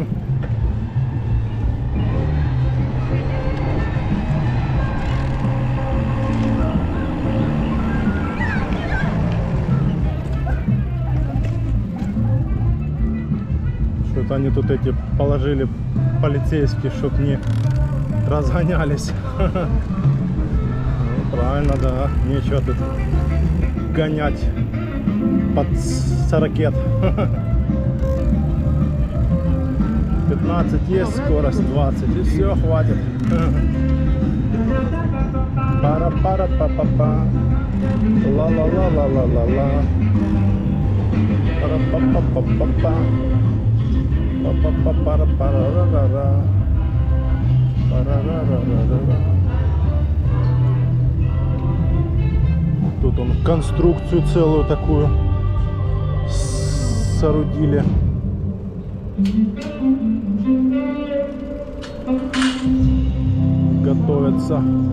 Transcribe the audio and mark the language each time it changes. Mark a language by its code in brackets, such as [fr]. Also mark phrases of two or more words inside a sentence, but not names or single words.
[ru] Что-то они тут эти положили полицейские, чтоб не разгонялись. Ну, правильно, да. Нечего тут гонять под 40. 15 есть, скорость 20, и все, хватит. Пара-пара-па-па-па. Ла-ла-ла-ла-ла-ла-ла. Пара-па-па-па-па-па. Па-па-па-пара-пара-ра-ра-ра. Пара-ра-ра-ра-ра. Тут он конструкцию целую такую соорудили. Готовятся.